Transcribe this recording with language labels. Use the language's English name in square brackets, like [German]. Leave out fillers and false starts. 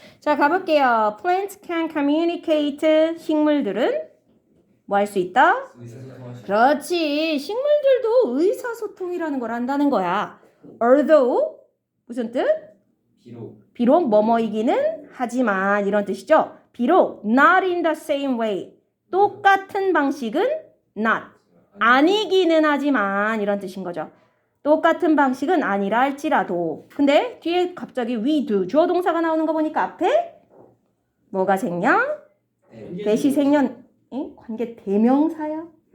[Korean] 자, 가볼게요. [English] Plants can communicate. [Korean] 식물들은 뭐 할 수 있다? 그렇지. 식물들도 의사소통이라는 걸 한다는 거야. Although 무슨 뜻? 비록 뭐뭐이기는 하지만 이런 뜻이죠. 비록 [English] not in the same way. [Korean] 똑같은 방식은 not. 아니기는 하지만 이런 뜻인 거죠. 똑같은 방식은 아니라 할지라도. 근데 뒤에 갑자기 we do 주어 동사가 나오는 거 보니까 앞에 뭐가 생략? 대시 생략. 관계 대명사야?